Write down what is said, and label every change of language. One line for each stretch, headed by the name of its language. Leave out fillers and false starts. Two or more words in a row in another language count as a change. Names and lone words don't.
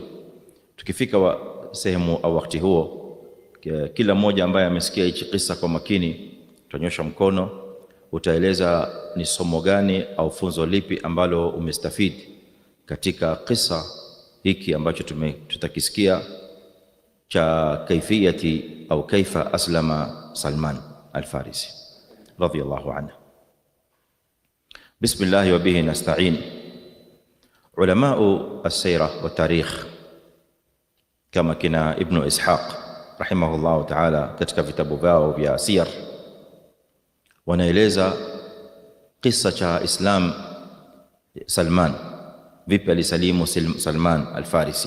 Swahili: Tukifika sehemu au wakati huo, kila mmoja ambaye amesikia hichi kisa kwa makini utanyosha mkono, utaeleza ni somo gani au funzo lipi ambalo umestafidi katika kisa hiki ambacho tutakisikia cha kaifiyati au
Arabic: كيف أسلم سلمان الفارسي رضي الله عنه. بسم الله وبه نستعين. علماء السيرة والتاريخ
Swahili: kama kina Ibn Ishaq
Arabic: رحمه الله تعالى
Swahili: katika vitabu vyao vya siyar wanaeleza kisa cha Islam Salman, vipi alisalimu Salman al-Farisi.